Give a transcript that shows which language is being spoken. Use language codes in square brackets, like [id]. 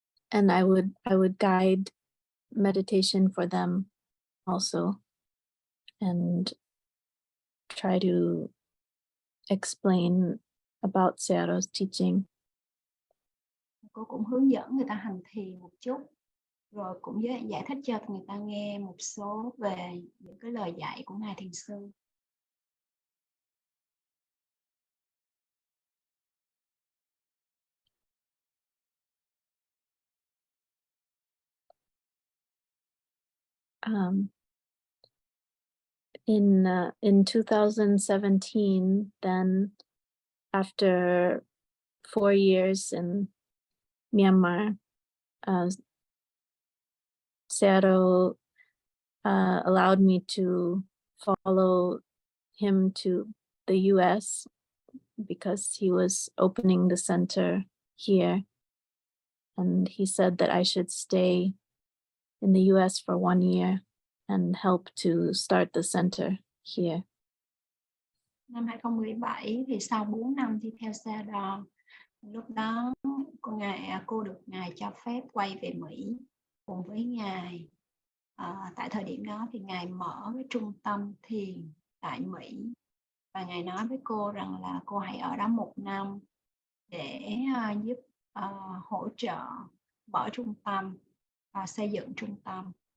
[en] And I would guide meditation for them also, and try to explain about Sayadaw's teaching. [vi] Cô cũng hướng dẫn người ta hành thiền một chút, rồi cũng giải thích cho người ta nghe một số về những cái lời dạy của Ngài Thiền Sư. [en] In 2017, then after 4 years in Myanmar, Sayadaw allowed me to follow him to the US because he was opening the center here, and he said that I should stay in the US for 1 year and help to start the center here. [vi] Năm 2017 thì sau 4 năm đi theo Sayadaw, lúc đó cô được Ngài cho phép quay về Mỹ cùng với Ngài. Tại thời điểm đó thì Ngài mở cái trung tâm thiền tại Mỹ, và Ngài nói với cô rằng là cô hãy ở đó 1 năm để giúp hỗ trợ mở trung tâm và xây dựng trung tâm.